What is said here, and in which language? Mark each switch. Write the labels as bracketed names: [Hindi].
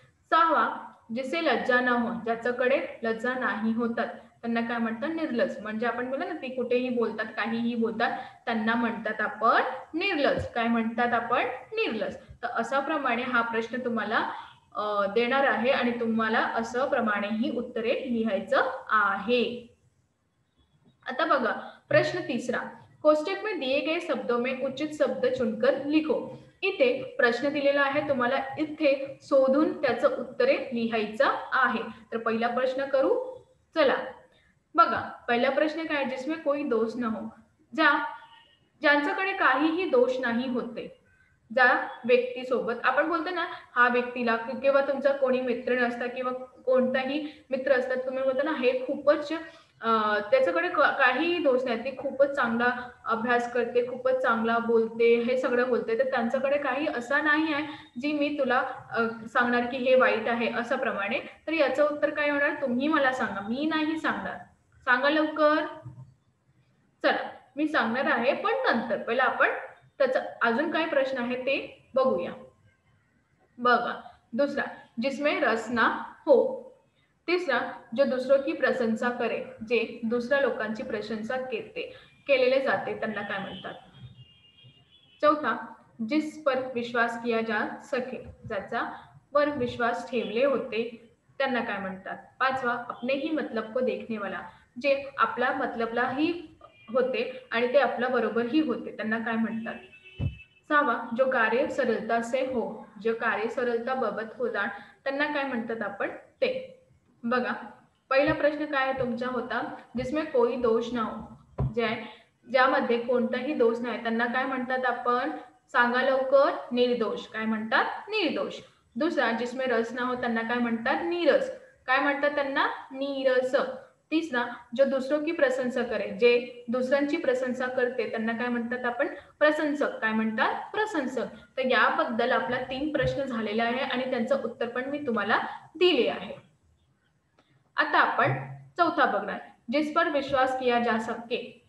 [Marathi] सहावा, [Hindi] जिसे लज्जा न हो. [Marathi] ज्याच्याकडे लज्जा नाही होतात त्यांना काय म्हणतात? निर्लज. म्हणजे आपण बोला ना, ती कुठेही बोलतात, काहीही बोलतात, त्यांना म्हणतात आपण निर्लज. काय म्हणतात आपण? निर्लज. तर अशा प्रमाणे हा प्रश्न तुम्हाला देणार आहे आणि तुम्हाला असं प्रमाणे ही उत्तरे लिहायचं आहे. आता बघा, [Hindi] प्रश्न तीसरा, कोष्टक में दिए गए शब्दों में उचित शब्द चुनकर लिखो. [Marathi] इथे प्रश्न दिलेला आहे, तुम्हाला इथे शोधून त्याचं उत्तरे लिहायचं आहे. तर पहिला प्रश्न करू. चला बघा, पहिला प्रश्न काय? [Hindi] जिसमें कोई दोष न हो. [Marathi] ज्यांच्याकडे काहीही दोष नाही होते. ज्या व्यक्तीसोबत आपण बोलतो ना, हा व्यक्तीला किंवा तुमचा कोणी मित्र नसता किंवा कोणताही मित्र असतात, तुम्ही बोलता ना हे खूपच त्याच्याकडे काहीही दोष नाही, ती खूपच चांगला अभ्यास करते, खूपच चांगला बोलते, हे सगळं बोलते, तर त्यांच्याकडे काही असा नाही आहे जी मी तुला सांगणार की हे वाईट आहे असं प्रमाणे. तर याचं उत्तर काय होणार? तुम्ही मला सांगा, मी नाही सांगणार. सांगा लवकर. चला, मी सांगणार आहे पण नंतर. पहिला आपण त्याचा अजून काय प्रश्न आहे ते बघूया. बघा, दुसरा, [Hindi] जिसमें रस ना हो. तिसरा, जो दूसरों की प्रशंसा करे. [Marathi] जे दुसऱ्या लोकांची प्रशंसा केलेले जाते त्यांना काय म्हणतात? [Hindi] चौथा, जिस पर विश्वास किया जा सके. [Marathi] ज्याचा वर विश्वास ठेवले होते त्यांना काय म्हणतात? पाचवा, [Hindi] अपने ही मतलब को देखने वाला. [Marathi] जे आपला मतलबलाही होते आणि ते आपल्या बरोबरही होते त्यांना काय म्हणतात? सहावा, [Hindi] जो कार्य सरलता से हो. [Marathi] जो कार्य सरलता बाबत होणार त्यांना काय म्हणतात आपण? ते. बघा, पहिला प्रश्न काय तुमचा होता? [Hindi] जिसमें कोई दोष ना हो. [Marathi] ज्यामध्ये कोणताही दोष नाही त्यांना काय म्हणतात आपण? सांगा लवकर. निर्दोष. काय म्हणतात? निर्दोष. दुसरा, [Hindi] जिसमें रस ना हो [Marathi] त्यांना काय म्हणतात? नीरस. काय म्हणतात त्यांना? नीरस. [Hindi] तिसरा, जो दूसरों की प्रशंसा करे. [Marathi] जे दुसऱ्यांची प्रशंसा करते त्यांना काय म्हणतात आपण? प्रशंसक. काय म्हणतात? प्रशंसक. तर याबद्दल आपला 3 प्रश्न झालेले आहे आणि त्यांचं उत्तर पण मी तुम्हाला दिले आहे. आता आपण चौथा बघणार, [Hindi] जिस पर विश्वास किया जा सके.